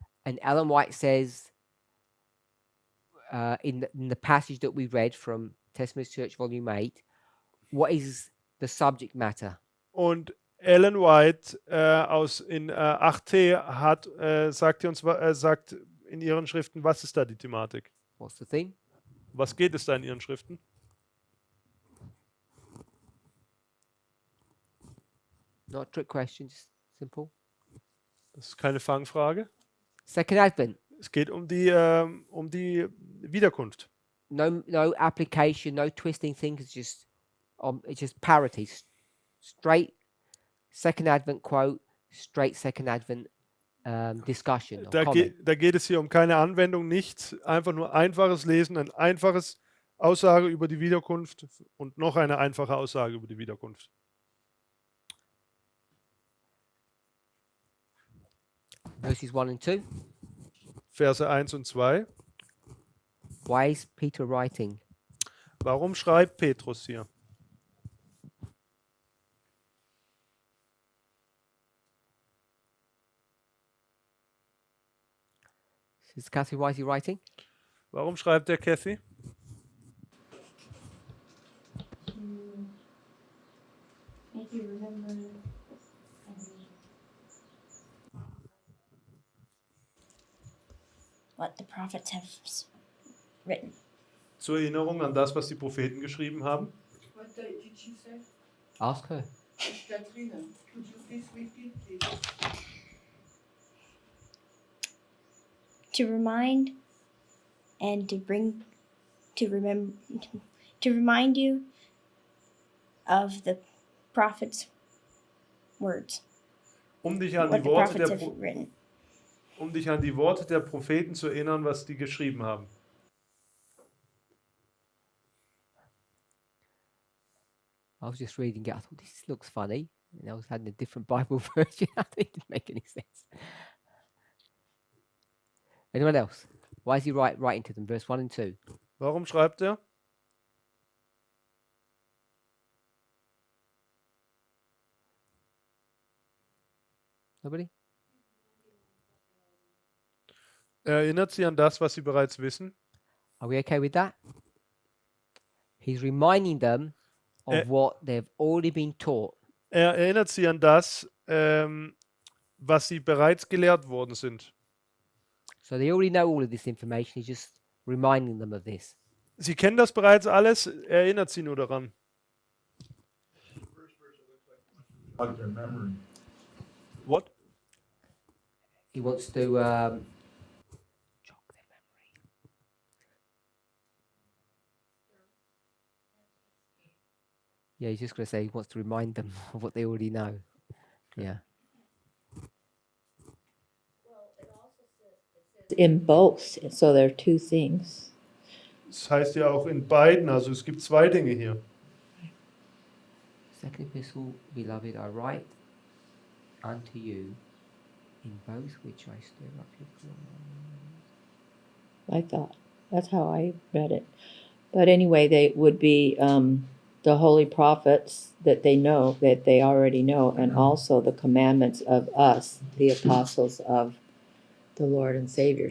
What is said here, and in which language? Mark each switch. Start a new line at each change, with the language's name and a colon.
English: And Ellen White says in the passage that we read from Testament Church Volume 8, what is the subject matter?
German: Und Ellen White in 8t sagt in ihren Schriften, was ist da die Thematik?
English: What's the thing?
German: Was geht es da in ihren Schriften?
English: Not a trick question, just simple.
German: Das ist keine Fangfrage.
English: Second advent.
German: Es geht um die Wiederkunft.
English: No application, no twisting things. It's just parity. Straight second advent quote, straight second advent discussion. Or comment.
German: Da geht es hier um keine Anwendung, nichts. Einfach nur einfaches Lesen, ein einfaches Aussage über die Wiederkunft und noch eine einfache Aussage über die Wiederkunft.
English: Verses 1 and 2.
German: Verse 1 und 2.
English: Why is Peter writing?
German: Warum schreibt Petrus hier?
English: Sister Cassie, why is he writing?
German: Warum schreibt der Kathy?
English: Make you remember what the prophets have written.
German: Zur Erinnerung an das, was die Propheten geschrieben haben.
English: What did she say? Ask her. Katrina, could you please repeat, please? To remind and to bring to remember to remind you of the prophets' words.
German: Um dich an
English: What
German: die
English: the
German: Worte
English: prophets
German: der
English: have written.
German: um dich an die Worte der Propheten zu erinnern, was die geschrieben haben.
English: I was just reading it. I thought this looks funny. And I was having a different Bible version. I think it didn't make any sense. Anyone else? Why is he writing to them? Verse 1 and 2.
German: Warum schreibt er?
English: Nobody?
German: Er erinnert sie an das, was sie bereits wissen.
English: Are we okay with that? He's reminding them of what they've already been taught.
German: Er erinnert sie an das, was sie bereits gelehrt worden sind.
English: So they already know all of this information. He's just reminding them of this.
German: Sie kennen das bereits alles, er erinnert sie nur daran.
English: Jog their memory. What? He wants to jog their memory. Yeah, he's just going to say he wants to remind them of what they already know. Yeah. In both, so there are two things.
German: Das heißt ja auch in beiden, also es gibt zwei Dinge hier.
English: Second epistle, beloved, I write unto you in both which I stir up your pride. I thought that's how I read it. But anyway, they would be the holy prophets that they know, that they already know, and also the commandments of us, the apostles of the Lord and Savior.